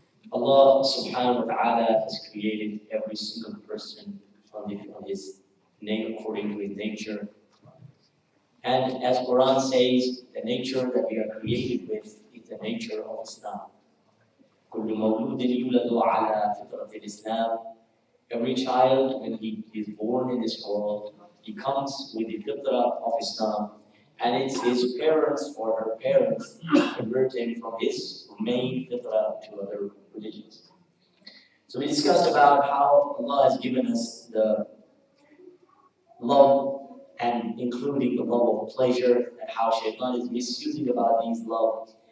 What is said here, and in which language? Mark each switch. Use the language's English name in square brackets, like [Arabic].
[English] Allah subhanahu wa ta'ala has created every single person on his name according to his nature. And as Quran says, the nature that we are created with is the nature of Islam. [Arabic] كل مولود يولد على فطرة الإسلام. [English] Every child, when he is born in this world, he comes with the fitrah of Islam. And it's his parents or her parents convert him from his main fitrah to other religions. So we discussed about how Allah has given us the love and including the love of pleasure and how Shaitan is misusing about these love.